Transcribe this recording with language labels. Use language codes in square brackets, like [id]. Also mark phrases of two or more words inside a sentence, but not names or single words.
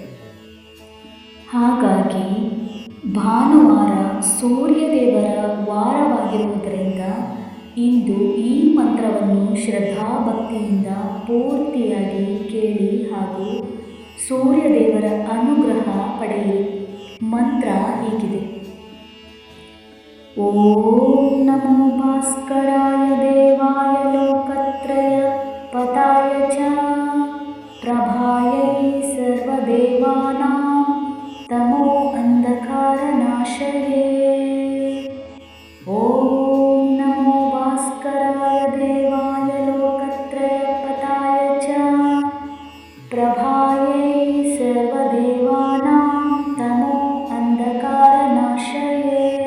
[kn] ಹಾಗಾಗಿ ಭಾನುವಾರ ಸೂರ್ಯದೇವರ ವಾರವಾಗಿರುವುದರಿಂದ ಇಂದು ಈ ಮಂತ್ರವನ್ನು ಶ್ರದ್ಧಾಭಕ್ತಿಯಿಂದ ಪೂರ್ತಿಯಾಗಿ ಕೇಳಿ ಹಾಗೂ ಸೂರ್ಯದೇವರ ಅನುಗ್ರಹ ಪಡೆಯಿರಿ. ಮಂತ್ರ ಹೀಗಿದೆ: [sa] ಓಂ ನಮೋ ಭಾಸ್ಕರಾಯ ದೇವಾಯ ಲೋಕತ್ರಯ ಪತಾಯ ಚ ಪ್ರಭಾಯೈ ಸರ್ವದೇವಾನಾಂ ತಮೋ ಅಂಧಕಾರ ನಾಶಯೇ. ಓಂ ನಮೋ ಭಾಸ್ಕರಾಯ ದೇವಾಯ ಲೋಕತ್ರಯ ಪತಾಯ ಚ ಪ್ರಭಾಯೈ ಸರ್ವದೇವಾನಾಂ ತಮೋ ಅಂಧಕಾರ ನಾಶಯೇ.